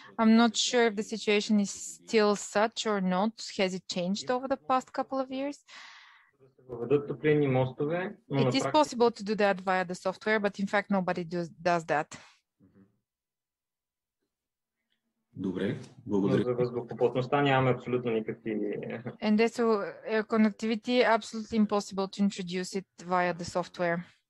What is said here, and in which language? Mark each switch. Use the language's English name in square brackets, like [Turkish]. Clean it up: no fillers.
[English] I'm not sure if the situation is still such or not. Has it changed over the past couple of years? It is possible to do that via the software, but in fact, nobody does that. [Bulgarian] Добре, благодаря. За въздухоплътността нямаме абсолютно никакви. [English] And as to air connectivity, absolutely impossible to introduce it via the software.